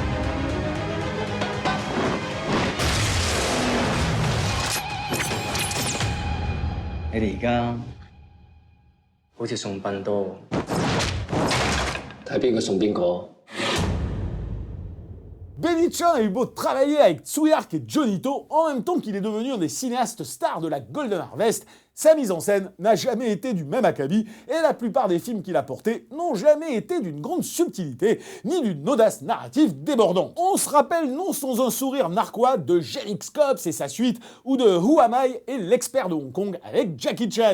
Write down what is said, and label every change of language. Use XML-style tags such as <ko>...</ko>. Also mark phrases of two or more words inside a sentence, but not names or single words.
<yue>你哋而家好似送殯多，睇邊個送邊個。</yue> <fr>Benny Chan a eu beau travailler avec Tsui Hark et Johnny To en même temps qu'il est devenu un des cinéastes stars de la Golden Harvest, sa mise en scène n'a jamais été du même acabit et la plupart des films qu'il a portés n'ont jamais été d'une grande subtilité ni d'une audace narrative débordante. On se rappelle non sans un sourire narquois de Genix Cops et sa suite ou de Who Am I et l'expert de Hong Kong avec Jackie Chan.</fr>